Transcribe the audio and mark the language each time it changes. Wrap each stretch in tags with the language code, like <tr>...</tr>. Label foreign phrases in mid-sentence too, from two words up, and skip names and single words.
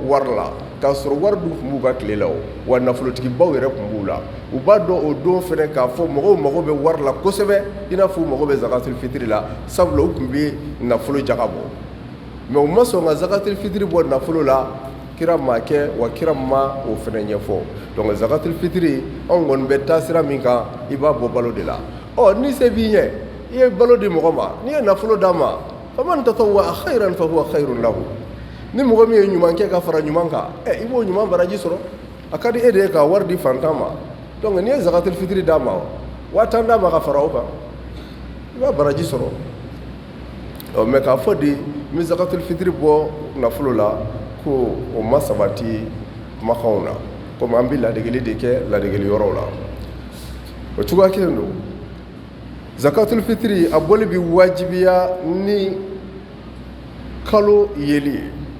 <bm>wari la k'a sɔrɔ wari dun tun b'u ka tile la o wa nafolotigibaw yɛrɛ tun b'u la u b'a dɔn o don fɛnɛ k'a fɔ mɔgɔw mago bɛ wari la kosɛbɛ i n'a fɔ u mago bɛ zakatul fitiri la sabula u tun bɛ nafolo jaga bɔ mɛ u ma sɔn ka zakatul fitiri bɔ nafolo la kira ma kɛ wa kira ma o fɛnɛ ɲɛfɔ donc zakatul fitiri anw kɔni bɛ taa sira min kan i b'a bɔ balo de la ni se b'i ɲɛ i ye balo di mɔgɔ ma n'i ye nafolo d'a ma</bm> <ar>فمن تطوع خيرا فهو خير له</ar> <bm>ni mɔgɔ min ye ɲuman kɛ ka fara ɲuman kan i b'o ɲuman baraji sɔrɔ a ka di e de ye ka wari di fantan ma donc n'i ye zakatul fitiri d'a ma 5000 d'a ma ka fara o kan i b'a baraji sɔrɔ mɛ k'a fɔ de n bɛ zakatul fitiri bɔ nafolo la ko o ma sabati kumakanw na komi an bɛ ladegeli de kɛ ladegeli yɔrɔw la o cogoya kelen don zakatul fitiri a bɔli bɛ wajibiya ni kalo yeli ye</bm>